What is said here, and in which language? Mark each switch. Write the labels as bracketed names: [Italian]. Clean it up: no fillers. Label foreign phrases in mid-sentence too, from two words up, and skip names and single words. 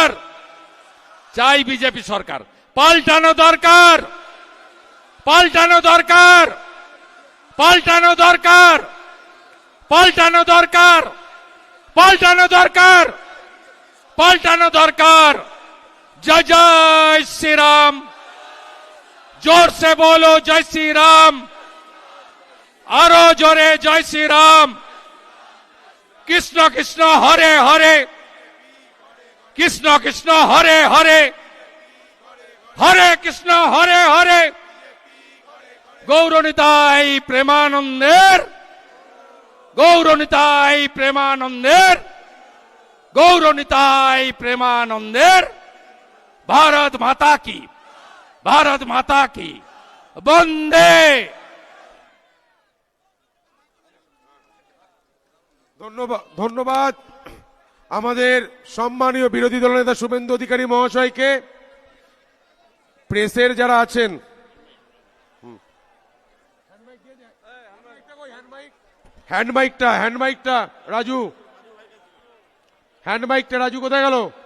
[Bangla] চাই বিজেপি সরকার, পাল্টানো দরকার, পাল্টানো দরকার, পাল্টানো দরকার, পাল্টানো দরকার, পাল্টানো দরকার, পাল্টানো দরকার। [Hindi] जय जय श्री राम, जोर से बोलो जय श्री राम, [Bangla] আরো জোরে [Hindi] जय श्री राम। [Sanskrit] कृष्ण कृष्ण हरे हरे, कृष्ण कृष्ण हरे हरे, हरे कृष्ण हरे हरे। [Bangla] গৌরনিতাই প্রেমানন্দের, গৌরনিতাই প্রেমানন্দের, গৌরনিতাই প্রেমানন্দের। [Hindi] भारत माता की, भारत माता की वंदे। [Bangla] ধন্যবাদ, ধন্যবাদ আমাদের সম্মানীয় বিরোধী দলনেতা শুভেন্দু অধিকারী মহাশয়কে। প্রেসের যারা আছেন, হ্যান্ডমাইকটা রাজু, হ্যান্ডমাইকটা রাজু কোথায় গেল?